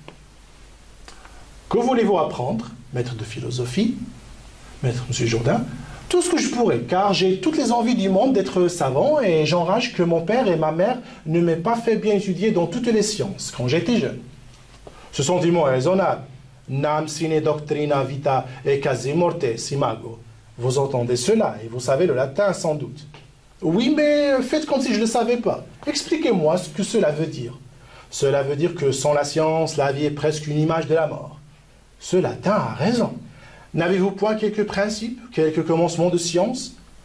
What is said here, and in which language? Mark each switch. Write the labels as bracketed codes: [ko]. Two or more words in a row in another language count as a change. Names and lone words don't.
[fr] Que voulez-vous apprendre, maître de philosophie, maître M. Jourdain? Tout ce que je pourrais, car j'ai toutes les envies du monde d'être savant et j'enrage que mon père et ma mère ne m'aient pas fait bien étudier dans toutes les sciences quand j'étais jeune. Ce sentiment est raisonnable. [la] Nam sine doctrina vita e quasi mortis imago. [fr] Vous entendez cela et vous savez le latin sans doute. Oui, mais faites comme si je ne le savais pas. Expliquez-moi ce que cela veut dire. Cela veut dire que sans la science, la vie est presque une image de la mort. Ce latin a raison. N'avez-vous point quelques principes, quelques commencements de science?